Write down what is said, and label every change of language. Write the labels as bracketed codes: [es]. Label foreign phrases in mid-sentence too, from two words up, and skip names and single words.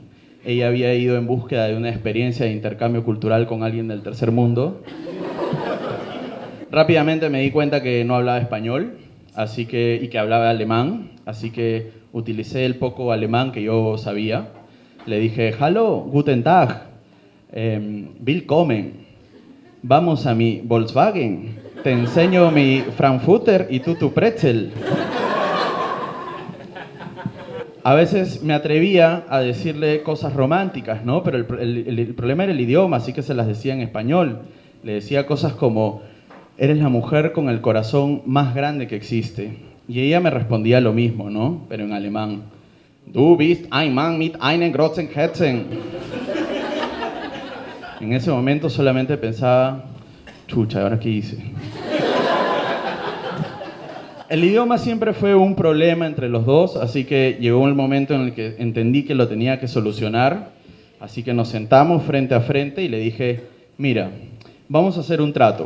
[es] Ella había ido en búsqueda de una experiencia de intercambio cultural con alguien del tercer mundo. Rápidamente me di cuenta que no hablaba español y que hablaba alemán, así que utilicé el poco alemán que yo sabía. Le dije, [de] hallo, guten Tag, willkommen, [es] vamos a mi Volkswagen. Te enseño mi Frankfurter y tú tu pretzel. A veces me atrevía a decirle cosas románticas, ¿no? Pero el problema era el idioma, así que se las decía en español. Le decía cosas como, eres la mujer con el corazón más grande que existe. Y ella me respondía lo mismo, ¿no? Pero en alemán. [de] Du bist ein Mann mit einem großen Herzen. [es] En ese momento solamente pensaba, chucha, ¿ahora qué hice? El idioma siempre fue un problema entre los dos, así que llegó el momento en el que entendí que lo tenía que solucionar. Así que nos sentamos frente a frente y le dije, mira, vamos a hacer un trato.